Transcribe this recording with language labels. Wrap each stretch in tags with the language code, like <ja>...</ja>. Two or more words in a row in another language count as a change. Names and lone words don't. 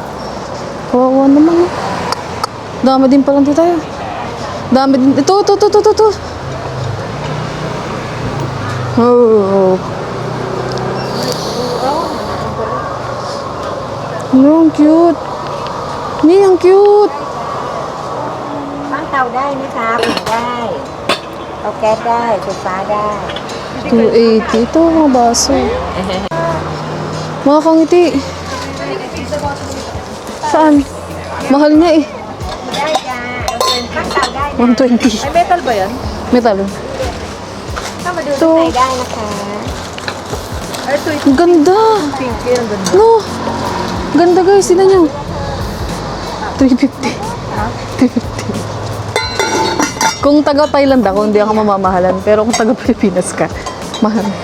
<tl>Kawawa naman. Dami din palang tayo. Dami din. Ito. Oh. Ang cute. Ni, ang cute.</tl> <th>ตั้งเตาได้นะคะอุ่นได้เตาแก๊สได้ไฟฟ้าได้ 280.</th> <tl>Ito, mga baso. Mga kangiti. Saan? Mahal niya eh.</tl> <th>ได้จ้าตั้งเตาได้นะ 120.</th> <tl>Ay, metal ba yan? Metal.</tl> <th>เข้ามาดูข้างในได้นะคะ</th> <tl>Ang ganda. Pink, yan, ganda. No. Ganda, guys. Tignan nyo. 350. 350. Kung taga Thailand ako, hindi ako mamamahalan. Pero kung taga Pilipinas ka, mahal.</tl>